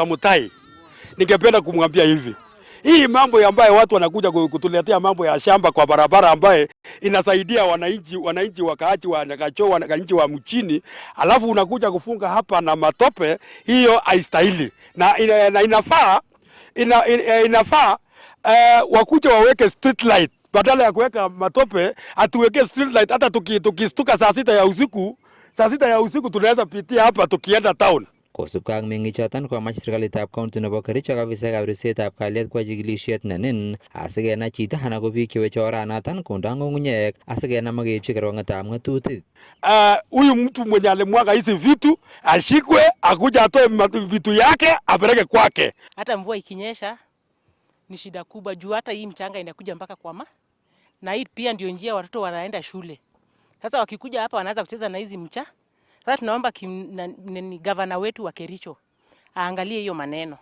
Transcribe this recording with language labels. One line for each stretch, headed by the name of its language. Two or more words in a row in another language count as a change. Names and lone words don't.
Swahili: Mutai, ningependa kumwambia hivi. Hii mambo ambayo watu wanakuja kutuletea mambo ya shamba kwa barabara ambaye inasaidia wananchi wakaaji wa Nyagacho, wananchi wa mchini, alafu unakuja kufunga hapa na matope, hiyo haistahili. Na inafaa wakuje waweke
English: street light.
Swahili: Badala ya kuweka matope, atuweke
English: street light.
Swahili: Hata tukistuka saa sita ya usiku tunaweza pitia hapa tukienda town.
Kalenjin: Kosubkei ak meng'ichoton komach serikalitab county nebo Kericho ak afisaekab ripsetab kalyet kwa chikilisiet nenin asikenai chito anan ko biik cheweche oranaton kondo ng'ung'unyek asikenam ak keipchi kerkong'etab ng'atutik.
Swahili: Huyu mtu mwenye alimwaga hizi vitu ashikwe, akuja atoe vitu yake apeleke kwake. Hata mvua ikinyesha ni shida kubwa juu hata hii mchanga inakuja mpaka kwa na hii pia ndio njia watoto wanaenda shule. Sasa wakikuja hapa wanaanza kucheza na hizi mcha. Sasa tunaomba ni gavana wetu wa Kericho aangalie hiyo maneno.